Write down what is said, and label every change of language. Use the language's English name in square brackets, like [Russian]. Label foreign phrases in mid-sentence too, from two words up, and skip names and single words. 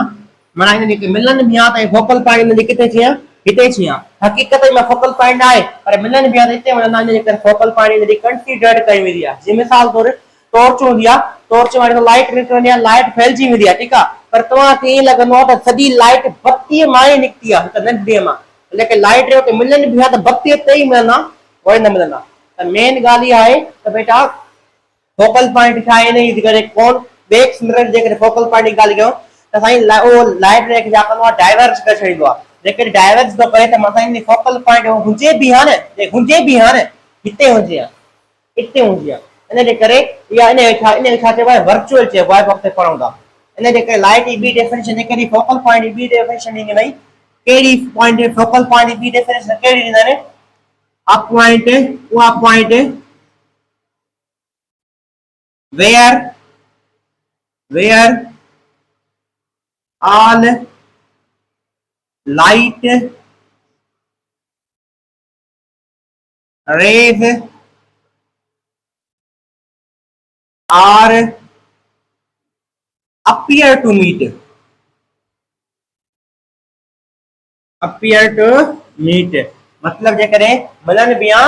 [Sindhi] माना हिन जेके मिलन बि हा त [English] focal point [Sindhi] में किथे थी हिते थी हक़ीक़त में [English] focal point [Sindhi] आहे, पर मिलन बि हा त हिते मिलंदा, इन करे फोकल पॉइंट कंसीडर कई वेंदी आहे। जीअं मिसाल तौर टॉर्च हूंदी आहे, टॉर्च में लाइट निकिरंदी आहे, लाइट फैलिजी वेंदी आहे। ठीकु आहे। पर तव्हांखे ईअं लॻंदो आहे त सॼी लाइट बत्तीअ मां ई निकिती आहे, हिकु नंढड़ीअ मां, लेकिन लाइट रे मिलन बि हा त बत्तीअ ते ई मिलंदा, उहे न मिलंदा। त मेन ॻाल्हि इहा आहे त बेटा [English] focal point [Sindhi] छा आहे हिन जी करे [English] convex mirror [Sindhi] जे करे [English] focal point [Sindhi] जी ॻाल्हि कयूं त साईं उहो लाइट रे खे छा कंदो आहे डाइवर्स करे छॾींदो आहे जेकॾहिं डाइवर्स थो करे त मथां हिन [English] focal point [Sindhi] हुजे बि हा न हुजे बि हा न हिते हुजे हा हिते हुजे हा इन जे करे इहा इन छा चइबो आहे वर्चुअल चइबो आहे वक़्तु पढ़ूं था इन जे करे लाइट जी ॿी डेफिनेशन जेकॾहिं [English] focal point [Sindhi] जी ॿी डेफिनेशन ॾींदी भई कहिड़ी [English] point focal point [Sindhi] जी ॿी डेफिनेशन कहिड़ी ॾींदा आहिनि अ पॉइंट उहा पॉइंट [English] where all light rays are appear to meet [Sindhi] मतलब जेकॾहिं मिलन बि आहे